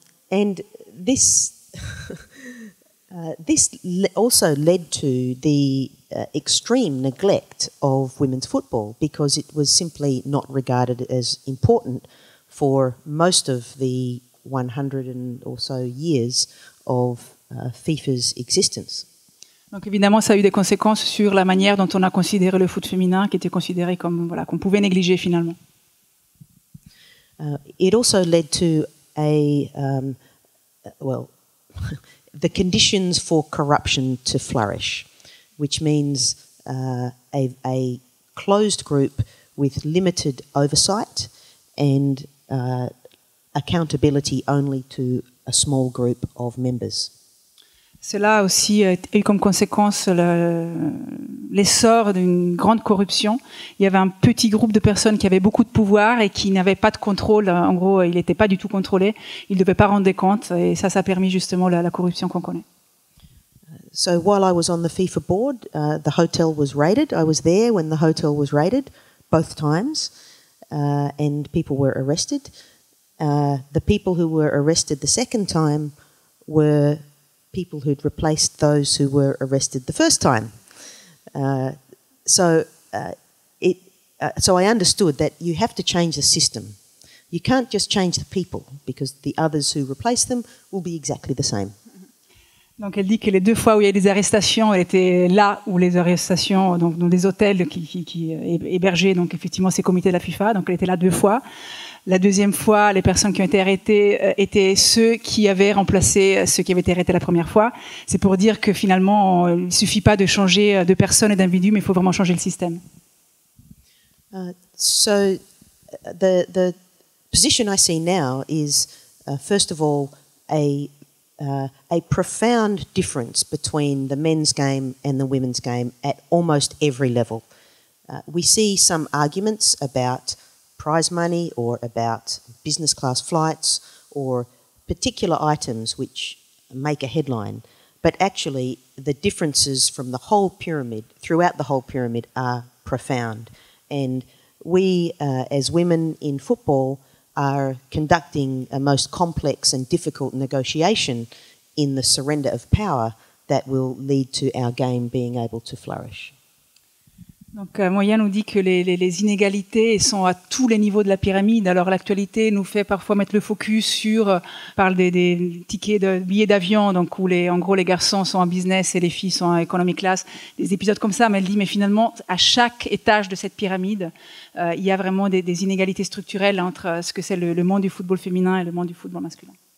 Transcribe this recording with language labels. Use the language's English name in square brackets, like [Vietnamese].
[English] And this also led to the extreme neglect of women's football, because it was simply not regarded as important for most of the 100 and or so years of FIFA's existence. [French] Donc évidemment, ça a eu des conséquences sur la manière dont on a considéré le foot féminin, qui était considéré comme qu'on pouvait négliger finalement. [English] It also led to the conditions for corruption to flourish, which means a closed group with limited oversight and accountability only to a small group of members. [French] Cela a aussi eu comme conséquence l'essor d'une grande corruption. Il y avait un petit groupe de personnes qui avaient beaucoup de pouvoir et qui n'avaient pas de contrôle. En gros, il n'était pas du tout contrôlé. Ils ne devaient pas rendre des comptes. Et ça a permis justement la corruption qu'on connaît. [English] So while I was on the FIFA board, the hotel was raided. I was there when the hotel was raided, both times, and people were arrested. The people who were arrested the second time were people who'd replaced those who were arrested the first time. So I understood that you have to change the system. You can't just change the people, because the others who replace them will be exactly the same. [French] Donc elle dit que les 2 fois où il y a eu des arrestations, elle était là où les arrestations, donc dans des hôtels qui hébergeaient donc effectivement ces comités de la FIFA. Donc elle était là 2 fois. La deuxième fois, les personnes qui ont été arrêtées étaient ceux qui avaient remplacé ceux qui avaient été arrêtés la première fois. C'est pour dire que finalement, il ne suffit pas de changer de personnes et d'individus, mais il faut vraiment changer le système. [English] So the position I see now is, first of all, a profound difference between the men's game and the women's game at almost every level. We see some arguments about prize money or about business class flights or particular items which make a headline, but actually the differences from the whole pyramid, throughout the whole pyramid, are profound. And we, as women in football, are conducting a most complex and difficult negotiation in the surrender of power that will lead to our game being able to flourish. [French] Donc, Moya nous dit que les inégalités sont à tous les niveaux de la pyramide. Alors, l'actualité nous fait parfois mettre le focus sur, parle des tickets de billets d'avion, donc où en gros, les garçons sont en business et les filles sont en economy class. Des épisodes comme ça, mais elle dit, mais finalement, à chaque étage de cette pyramide, il y a vraiment des inégalités structurelles entre ce que c'est le monde du football féminin et le monde du football masculin.